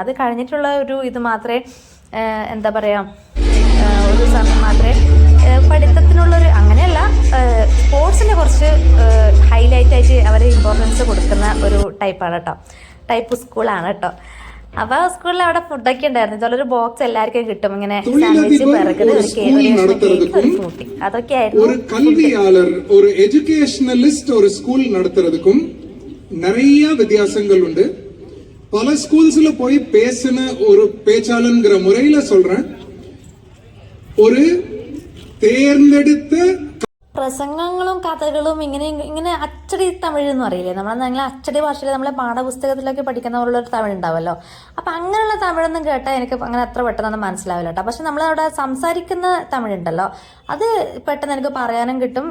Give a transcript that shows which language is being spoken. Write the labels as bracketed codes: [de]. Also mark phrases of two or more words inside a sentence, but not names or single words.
[ml] അത് കഴിഞ്ഞിട്ടുള്ള ഒരു ഇത് മാത്രമേ എന്താ പറയുക, ഒരു സമയം മാത്രമേ പഠിത്തത്തിനുള്ളൊരു, അങ്ങനെയല്ല, സ്പോർട്സിന് കുറച്ച് ഹൈലൈറ്റായിട്ട് അവർ ഇമ്പോർട്ടൻസ് കൊടുക്കുന്ന ഒരു ടൈപ്പ് സ്കൂളാണ് കേട്ടോ. അപ്പൊ സ്കൂളിൽ അവിടെ ഫുഡൊക്കെ ഉണ്ടായിരുന്നു. ഇതുപോലൊരു ബോക്സ് എല്ലാവർക്കും കിട്ടും, ഇങ്ങനെ സാൻഡ്വിച്ച്, ബർഗർ, ഒരു ഫ്രൂട്ടി, അതൊക്കെ ആയിരുന്നു. [ta] ஒரு கல்வியாளர், ஒரு எஜுகேஷனலிஸ்ட் ஒரு ஸ்கூல் நடத்துறதுக்கும் நிறைய வித்தியாசங்கள் உண்டு. பல ஸ்கூல்ஸ்ல போய் பேசின ஒரு பேச்சாளர்ங்கிற முறையில சொல்றேன், ஒரு தேர்ந்தெடுத்த [ml] പ്രസംഗങ്ങളും കഥകളും ഇങ്ങനെ അച്ചടി തമിഴ് എന്ന് പറയില്ലേ, നമ്മളെന്തെങ്കിലും അച്ചടി ഭാഷയിൽ നമ്മളെ പാഠപുസ്തകത്തിലൊക്കെ പഠിക്കുന്ന പോലുള്ളൊരു തമിഴ് ഉണ്ടാവുമല്ലോ. അപ്പം അങ്ങനെയുള്ള തമിഴൊന്നും കേട്ടാൽ എനിക്ക് അങ്ങനെ അത്ര പെട്ടെന്നൊന്നും മനസ്സിലാവില്ല കേട്ടോ. പക്ഷെ നമ്മളവിടെ സംസാരിക്കുന്ന തമിഴുണ്ടല്ലോ, അത് പെട്ടെന്ന് എനിക്ക് പറയാനും കിട്ടും.